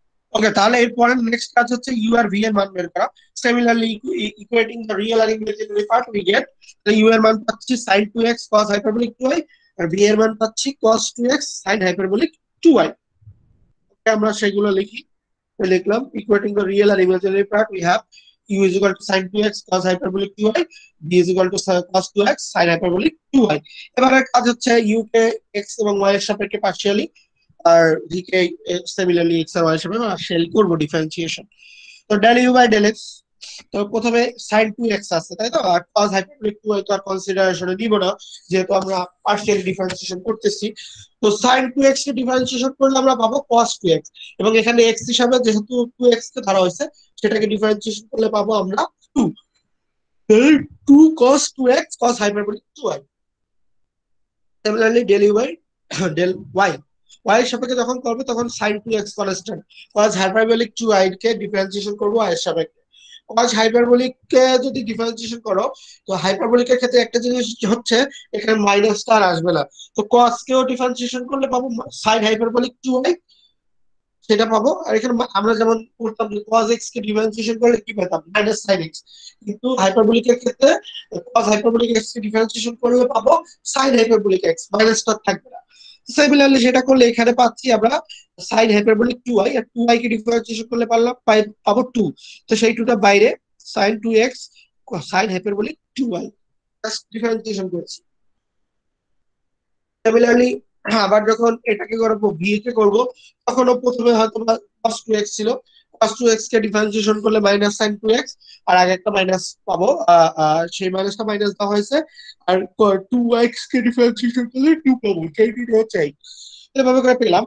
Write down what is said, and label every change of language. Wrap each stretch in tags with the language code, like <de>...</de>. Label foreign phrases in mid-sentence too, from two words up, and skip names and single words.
<bn>ওকে, তাহলে এরপরে নেক্সট কাজ হচ্ছে ইউ আর ভি এর মান বের করা।</bn> <en>similarly equating the real</en> <bn>আর</bn> <en>imaginary part we get</en> <bn>ইউ এর মান পাচ্ছি</bn> <en>sin 2x cos hyperbolic 2y,</en> <bn>আর ভি এর মান পাচ্ছি</bn> <en>cos 2x sin hyperbolic 2y।</en> <bn>ওকে, আমরা সেগুলো লিখি। তো লিখলাম</bn> <en>equating the real আর imaginary part we have u is equal to sin 2x cos hyperbolic 2y, v is equal to cos 2x sin hyperbolic 2y।</en> <bn>এবারে কাজ হচ্ছে u কে x এবং y এর সাপেক্ষে পার্শিয়ালি আর v কে সিমিলারলি x আর y এর সাপেক্ষে পার্শিয়ালি করব ডিফারেন্সিয়েশন। তো</bn> <en>del u by del x,</en> <bn>তো প্রথমে sin 2x আছে তাই তো, আর</bn> <en>cos hyperbolic 2y</en> <bn>তো আর কনসিডারেশনে নিব না যেহেতু আমরা</bn> <en>partially differentiation</en> <bn>করতেছি। তো sin 2x কে ডিফারেন্সিয়েশন করলে আমরা পাবো cos 2x, এবং এখানে x হিসাবে যেহেতু 2x কে ধরা হয়েছে সেটাকে ডিফারেন্সিয়েশন করলে পাবো আমরা 2, তাহলে</bn> <en>2 cos 2x cos hyperbolic 2y। similarly del u by del y,</en> <bn>y এর সাপেক্ষে যখন করবে তখন sin 2x কনস্ট্যান্ট,</bn> <en>cos hyperbolic 2y</en> <bn>কে ডিফারেন্সিয়েশন করব y এর সাপেক্ষে।</bn> <en>cos hyperbolic</en> <bn>কে যদি ডিফারেন্সিয়েশন করো তো hyperbolic এর ক্ষেত্রে একটা জিনিস হচ্ছে এখানে মাইনাসটা আর আসবে না, তো cos কেও ডিফারেন্সিয়েশন করলে পাবো</bn> <en>sin hyperbolic 2y,</en> <bn>সেটা পাবো। আর এখানে আমরা যেমন করতাম যে cos x কে ডিফারেন্সিয়েশন করলে কি পেতাম sin x, কিন্তু হাইপারবোলিক এর ক্ষেত্রে</bn> <en>cos hyperbolic x</en> <bn>কে ডিফারেন্সিয়েশন করলে পাবো</bn> <en>sin hyperbolic x,</en> <bn>মাইনাসটা থাকবে না। সিমিলারলি সেটা করলে এখানে পাচ্ছি আমরা</bn> <en>sin hyperbolic 2y,</en> <bn>আর 2y কে ডিফারেন্সিয়েশন করলে পাবো 2, তো সেই 2টা বাইরে</bn> <en>sin 2x sin hyperbolic 2y just differentiation</en> <bn>করছি। সিমিলারলি আবার যখন এটাকে করবো v কে করব তখনও প্রথমে হয়তো cos 2x ছিল, cos 2x কে ডিফারেন্সিয়েশন করলে</bn> <en>minus sin 2x,</en> <bn>আর আগে একটা মাইনাস পাবো সেই মাইনাসটা মাইনাস দেওয়া হয়েছে, আর 2x কে ডিফারেন্সিয়েশন করলে 2 পাবো, সেই 2টা হচ্ছে এভাবে করে পেলাম।</bn>